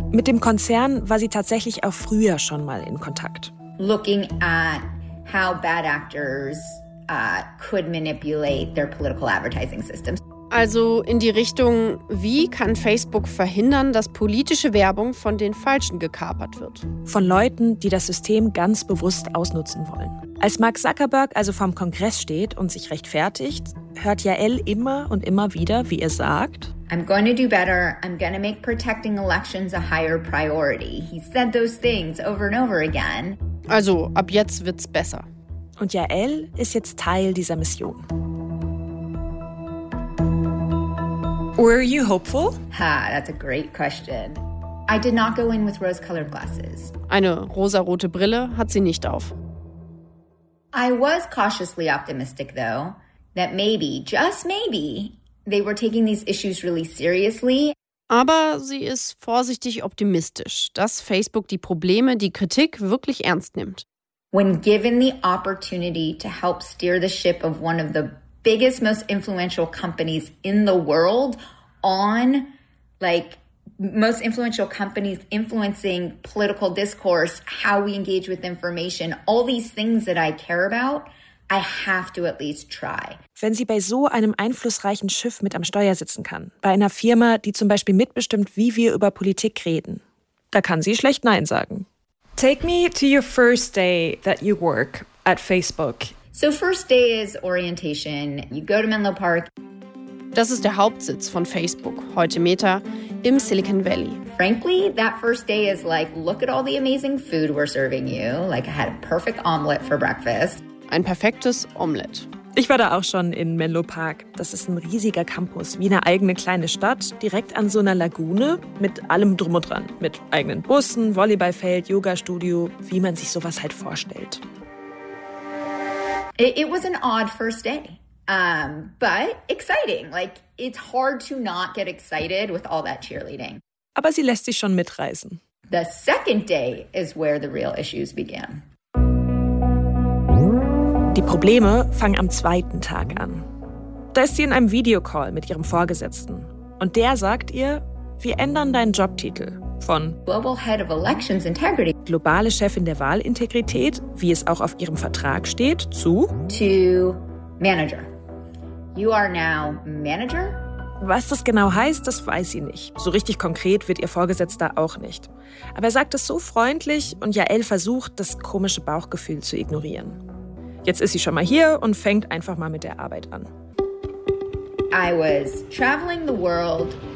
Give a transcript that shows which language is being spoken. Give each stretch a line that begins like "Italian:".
German: Mit dem Konzern war sie tatsächlich auch früher schon mal in Kontakt.
English: Looking at how bad actors could manipulate their political advertising systems.
German: Also in die Richtung, wie kann Facebook verhindern, dass politische Werbung von den Falschen gekapert wird? Von Leuten, die das System ganz bewusst ausnutzen wollen. Als Mark Zuckerberg also vorm Kongress steht und sich rechtfertigt, hört Yael immer und immer wieder, wie er sagt,
English: I'm going to do better. I'm going to make protecting elections a higher priority. He said those things over and over again.
German: Also ab jetzt wird's besser. Und Yael ist jetzt Teil dieser Mission.
English: Were you hopeful? Ha, that's a great question. I did not go in with rose-colored glasses.
German: Eine rosarote Brille hat sie nicht auf.
English: I was cautiously optimistic, though, that maybe, just maybe, they were taking these issues really seriously.
German: Aber sie ist vorsichtig optimistisch, dass Facebook die Probleme, die Kritik wirklich ernst nimmt.
English: When given the opportunity to help steer the ship of one of the biggest, most influential companies in the world on, like, most influential companies influencing political discourse, how we engage with information, all these things that I care about, I have to at least try.
German: Wenn sie bei so einem einflussreichen Schiff mit am Steuer sitzen kann, bei einer Firma, die zum Beispiel mitbestimmt, wie wir über Politik reden, da kann sie schlecht Nein sagen.
English: Take me to your first day that you work at Facebook. So first day is orientation. You go to Menlo Park.
German: Das ist der Hauptsitz von Facebook, heute Meta, im Silicon Valley.
English: Frankly, that first day is like, look at all the amazing food we're serving you. Like, I had a perfect omelet for breakfast.
German: Ein perfektes Omelett. Ich war da auch schon in Menlo Park. Das ist ein riesiger Campus, wie eine eigene kleine Stadt, direkt an so einer Lagune mit allem drum und dran. Mit eigenen Bussen, Volleyballfeld, Yoga-Studio, wie man sich sowas halt vorstellt.
English: It was an odd first day, but exciting. Like, it's hard to not get excited with all that cheerleading.
German: Aber sie lässt sich schon mitreißen.
English: The second day is where the real issues began.
German: Die Probleme fangen am zweiten Tag an. Da ist sie in einem Videocall mit ihrem Vorgesetzten. Und der sagt ihr, wir ändern deinen Jobtitel von
English: Global Head of Elections Integrity,
German: globale Chefin der Wahlintegrität, wie es auch auf ihrem Vertrag steht, zu
English: to Manager. You are now Manager?
German: Was das genau heißt, das weiß sie nicht. So richtig konkret wird ihr Vorgesetzter auch nicht. Aber er sagt es so freundlich und Yael versucht, das komische Bauchgefühl zu ignorieren. Jetzt ist sie schon mal hier und fängt einfach mal mit der Arbeit an.
English: I was traveling the world.